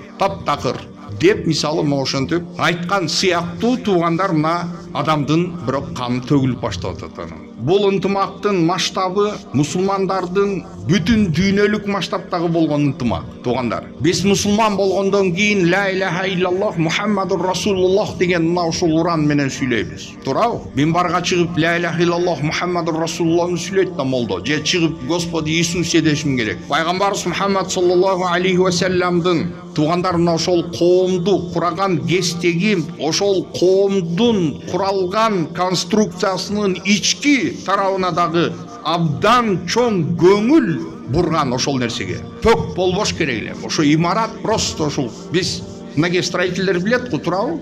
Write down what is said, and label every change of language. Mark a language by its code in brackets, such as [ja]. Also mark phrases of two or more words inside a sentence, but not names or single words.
[ky] Таптакыр деп мисалы ошентип айткан сыяктуу туугандар мына адамдын бирок каны төгүлүп баштап атат. Бул ынтымактын масштабы мусулмандардын бүтүн дүйнөлүк масштабтагы болгон ынтымак. Туугандар, биз мусулман болгондон кийин [ar] لا إله إلا الله محمد رسول الله [ky] деген мына ушул уран менен сүйлөйбүз. Туурабы? Минбарга чыгып [ar] لا إله إلا الله محمد رسول الله [ky] сүйлөйт да молдо. Же чыгып [ru] Господи Иисусе [ky] дешим керек. Пайгамбарыбыз Мухаммад [ar] صلى الله عليه وسلم [ky] туугандар мына ошол коомду кураган кездеги ошол коомдун куралган конструкциясынын ички тарабына дагы абдан чоң көңүл бурган ошол нерсеге. Пөк болбош керек эле. Ошо имарат просто ошол биз мынакей строительдер билет го, туурабы?